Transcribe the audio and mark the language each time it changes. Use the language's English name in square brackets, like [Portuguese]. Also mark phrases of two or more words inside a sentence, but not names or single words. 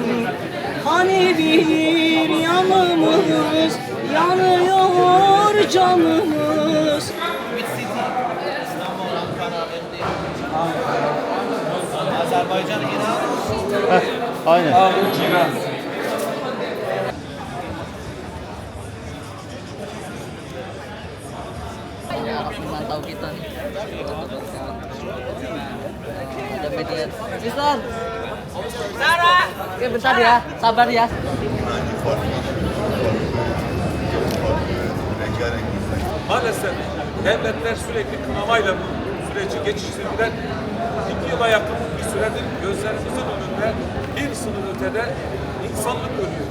[Turkish] Hani bir yanımız yanıyor canımız. Azerbaycan, İran. Aynen. [Indonesian] Tahu kita nih. Ada media. Mister. Sarah. Oke, bentar ya. Sabar ya. [Turkish] Maalesef devletler sürekli kınamayla bu süreci geçiştirdiler. 2 yıla yakın bir süredir gözlerimizin önünde bir sınır ötede insanlık ölüyor.